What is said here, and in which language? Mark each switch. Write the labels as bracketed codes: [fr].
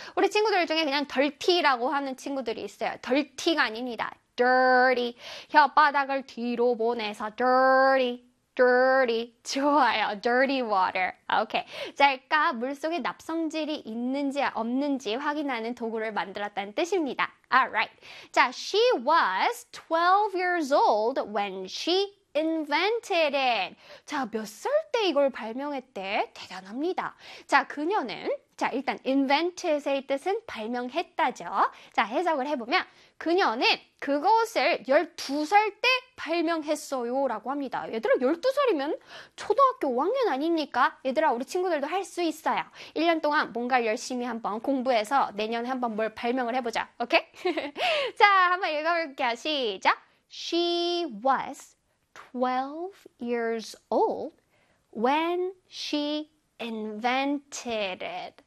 [ko] 우리 친구들 중에 그냥 dirty라고 하는 친구들이 있어요. dirty가 아닙니다. dirty. 혓바닥을 뒤로 보내서 dirty, dirty. 좋아요. dirty water. 오케이. 자, 그러니까 물속에 납성질이 있는지 없는지 확인하는 도구를 만들었다는 뜻입니다. [en] Alright. 자, she was 12 years old when she invented it. [ko] 자, 몇살때 이걸 발명했대? 대단합니다. 자, 그녀는, 자, 일단 invented의 뜻은 발명했다죠. 자, 해석을 해보면, 그녀는 그것을 12살 때 발명했어요라고 합니다. 얘들아, 12살이면 초등학교 5학년 아닙니까? 얘들아, 우리 친구들도 할수 있어요. 1년 동안 뭔가 열심히 한번 공부해서 내년에 한번 뭘 발명을 해보자. 오케이? 자, 한번 읽어볼게요. 시작. [en] She was 12 years old when she invented it.